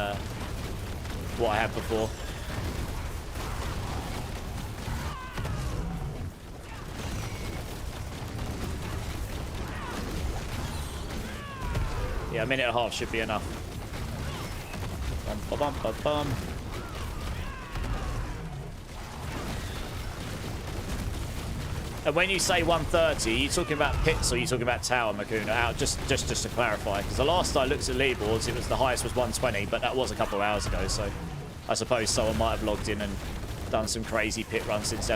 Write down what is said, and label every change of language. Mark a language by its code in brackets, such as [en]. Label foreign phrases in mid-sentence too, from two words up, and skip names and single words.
[en] what I had before. Yeah, a minute and a half should be enough. Bum, ba, bum, ba, bum. And when you say 130, are you talking about pits or are you talking about tower, Makuna? Just to clarify, because the last I looked at leaderboards, it was the highest was 120, but that was a couple of hours ago, so I suppose someone might have logged in and done some crazy pit run since then.